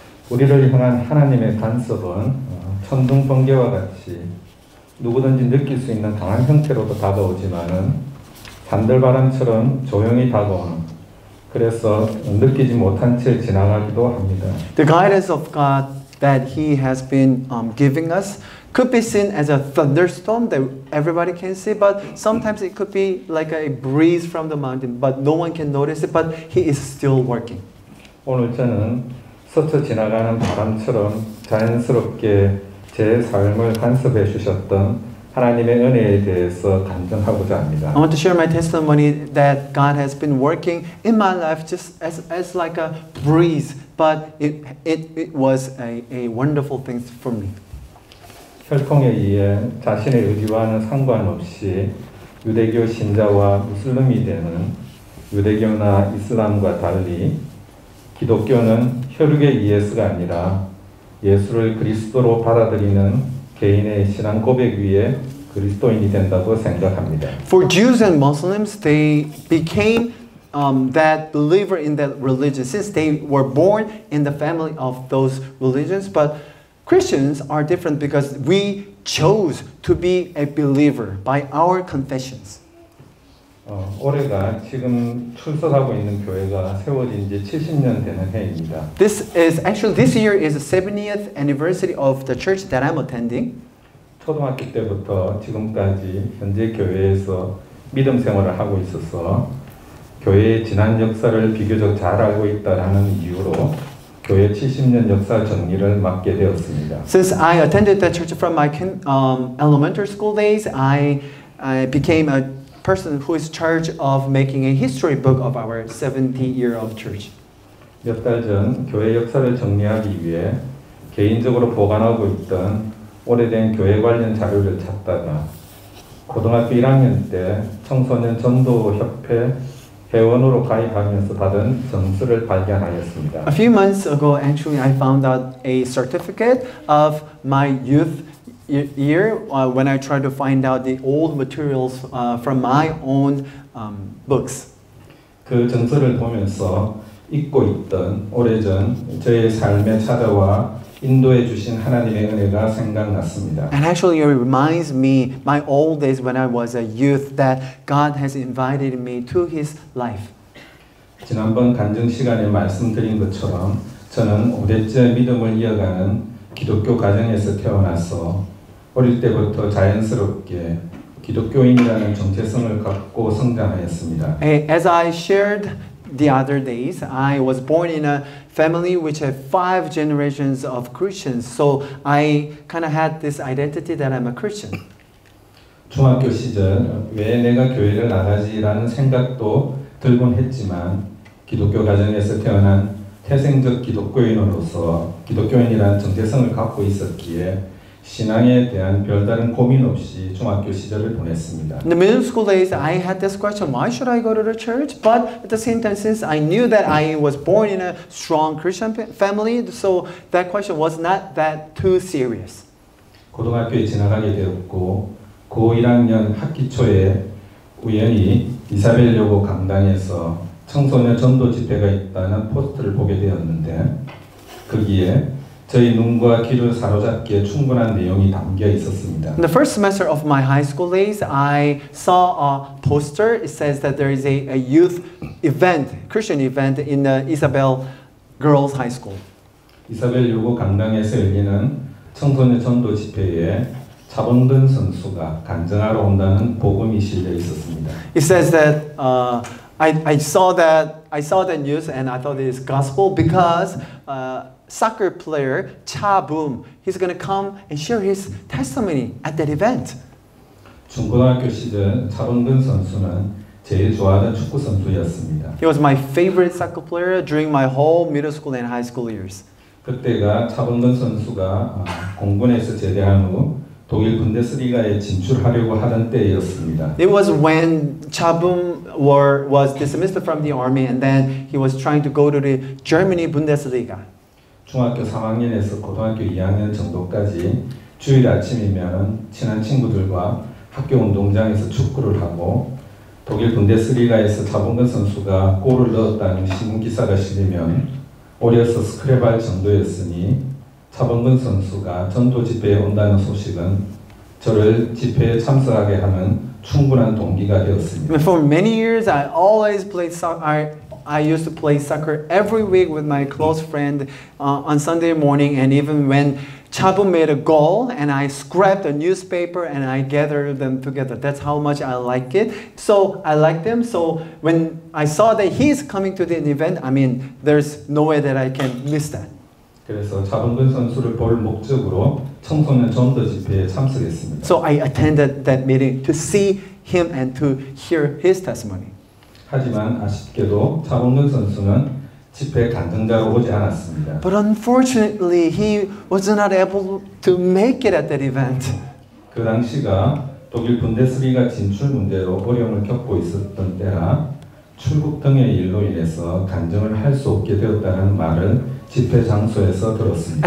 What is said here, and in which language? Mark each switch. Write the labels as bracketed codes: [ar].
[ko] 우리를 향한 하나님의 간섭은 천둥 번개와 같이 누구든지 느낄 수 있는 강한 형태로도 다가오지만은 산들바람처럼 조용히 다가오는, 그래서 느끼지 못한 채 지나가기도 합니다. [en] The guidance of God that He has been giving us could be seen as a thunderstorm that everybody can see, but sometimes it could be like a breeze from the mountain, but no one can notice it, but He is still working. [ko] 오늘 저는 스쳐 지나가는 바람처럼 자연스럽게 제 삶을 간섭해 주셨던 하나님의 은혜에 대해서 간증하고자 합니다. [en] I want to share my testimony that God has been working in my life just as like a breeze, but it was a wonderful thing for me. [ko] 혈통에 의해 자신의 의지와는 상관없이 유대교 신자와 무슬림이 되는 유대교나 이슬람과 달리 기독교는 혈육의 예수가 아니라 예수를 그리스도로 받아들이는 개인의 신앙 고백 위에 그리스도인이 된다고 생각합니다. [en] For Jews and Muslims, they became that believer in that religion since they were born in the family of those religions. But Christians are different because we chose to be a believer by our confessions. [ko] 올해가 지금 출석하고 있는 교회가 세워진 지 70년 되는 해입니다. [en] This year is the 70th anniversary of the church that I'm attending. [ko] 초등학교 때부터 지금까지 현재 교회에서 믿음 생활을 하고 있어서 교회의 지난 역사를 비교적 잘 알고 있다라는 이유로 교회 70년 역사 정리를 맡게 되었습니다. [en] Since I attended the church from my elementary school days, I became a person who is charged of making a history book of our 70-year-old church. [ko] 몇 달 전 교회 역사를 정리하기 위해 개인적으로 보관하고 있던 오래된 교회 관련 자료를 찾다가 고등학교 1학년 때 청소년 전도협회 회원으로 가입하면서 받은 점수를 발견하였습니다. [en] A few months ago, actually, I found out a certificate of my youth year when I tried to find out the old materials from my own books. [ko] 그 정서를 보면서 잊고 있던 오래전 저의 삶에 찾아와 인도해 주신 하나님의 은혜가 생각났습니다. [en] And actually, it reminds me my old days when I was a youth that God has invited me to His life. [ko] 지난번 간증 시간에 말씀드린 것처럼 저는 5대째 믿음을 이어가는 기독교 가정에서 태어나서 어릴 때부터 자연스럽게 기독교인이라는 정체성을 갖고 성장하였습니다. [en] As I shared the other days, I was born in a family which had 5 generations of Christians. So I kind of had this identity that I'm a Christian. [ko] 중학교 시절 왜 내가 교회를 나가지라는 생각도 들곤 했지만 기독교 가정에서 태어난 태생적 기독교인으로서 기독교인이라는 정체성을 갖고 있었기에 신앙에 대한 별다른 고민 없이 중학교 시절을 보냈습니다. [en] In the middle school days, I had this question, why should I go to the church? But at the same time, since I knew that I was born in a strong Christian family, so that question was not that too serious. [ko] 고등학교에 지나가게 되었고 고 1학년 학기 초에 우연히 이사벨여고 강당에서 청소년 전도 집회가 있다는 포스터를 보게 되었는데 거기에 저희 눈과 귀를 사로잡기에 충분한 내용이 담겨 있었습니다. [en] In the first semester of my high school days, I saw a poster. It says that there is a youth event, Christian event in the Isabel Girls High School. [ko] 이사벨여고 강당에서 열리는 청소년 전도 집회에 차범근 선수가 간증하러 온다는 복음이 실려 있었습니다. [en] It says that I saw that news and I thought it is gospel because soccer player Cha Boom, he's going to come and share his testimony at that event. [ko] 중고등학교 시절 차범근 선수는 제일 좋아하던 축구 선수였습니다. [en] He was my favorite soccer player during my whole middle school and high school years. [ko] 그때가 차범근 선수가 공군에서 제대한 후 독일 분데스리가에 진출하려고 하던 때였습니다. [en] It was when Cha Boom was dismissed from the army and then he was trying to go to the Germany Bundesliga. [ko] 중학교 3학년에서 고등학교 2학년 정도까지 주일 아침이면 친한 친구들과 학교 운동장에서 축구를 하고 독일 분데스리가에서 차범근 선수가 골을 넣었다는 신문 기사가 실리면 어려서 스크랩할 정도였으니 차범근 선수가 전도 집회에 온다는 소식은 저를 집회에 참석하게 하는 충분한 동기가 되었습니다. [en] For many years, I always played soccer. I used to play soccer every week with my close friend on Sunday morning, and even when Cha Boom made a goal, and I scrapped a newspaper and I gathered them together. That's how much I like it. So I like them. So when I saw that he's coming to the event, I mean, there's no way that I can miss that. [ko] 그래서 차범근 선수를 볼 목적으로 청소년 전도 집회에 참석했습니다. [en] So I attended that meeting to see him and to hear his testimony. [ko] 하지만 아쉽게도 차범근 선수는 집회 간증자로 오지 않았습니다. [en] But unfortunately, he was not able to make it at that event. [ko] 그 당시가 독일 분데스리가 진출 문제로 어려움을 겪고 있었던 때라 출국 등의 일로 인해서 간증을 할 수 없게 되었다는 말을 집회 장소에서 들었습니다.